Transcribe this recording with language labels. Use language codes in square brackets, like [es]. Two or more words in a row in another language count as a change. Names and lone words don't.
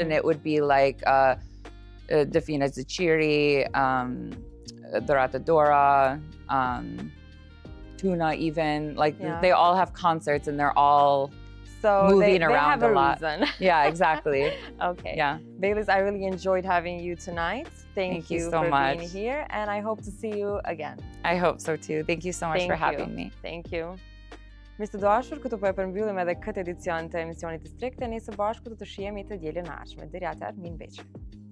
[en] And it would be like Defina Zachiri, Dorata Dora, Tuna even, like they all have concerts and they're all moving around a lot. Yeah, exactly. Okay. Yeah. Baylis, I really enjoyed having you tonight. Thank you so for much being here, and I hope to see you again. I hope so too. Thank you so much for having me. Thank you. [sq] Mirë të dashur, këtu po e përmbyllim edhe këtë edicion të emisionit të Strikte. Nesër bashkë do të shihemi të dielën e ardhshme. Deri atëherë, mirë mbëjtje.